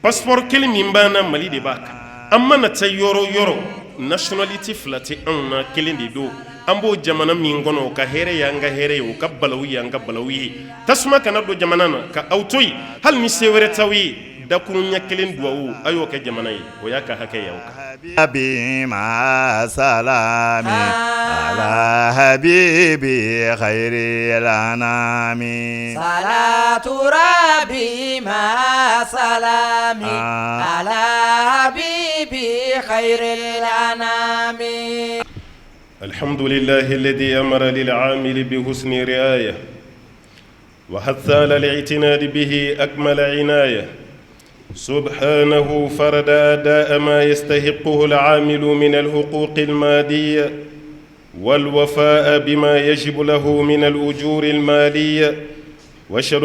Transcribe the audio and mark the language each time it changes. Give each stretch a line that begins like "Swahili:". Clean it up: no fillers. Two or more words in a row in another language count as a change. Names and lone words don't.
Bambara: Passeport kelen min b'an Mali de b'a kan an mana taa yɔrɔ yɔrɔ nationalité fila tɛ anw na kelen de don an b'o jamana min kɔnɔ o ka hɛrɛ y'an ka hɛrɛ ye o ka balawu y'an ka balawu ye tasuma kana don jamana na ka aw to yen hali ni se wɛrɛ t'aw ye dakuru ɲɛ kelen duwawu a y'o kɛ jamana ye o y'a ka hakɛ y'aw kan
Arabic: ربي مع سلامي على حبيبي خير الأنام صلاة ربي مع سلامي على حبيبي خير الأنام الحمد لله الذي أمر للعامل بحسن رعاية وحث على الاعتناد به أكمل عناية سبحانه فرض أداء ما يستحقه العامل من الحقوق المادية والوفاء بما يجب له من الأجور المالية وأشهد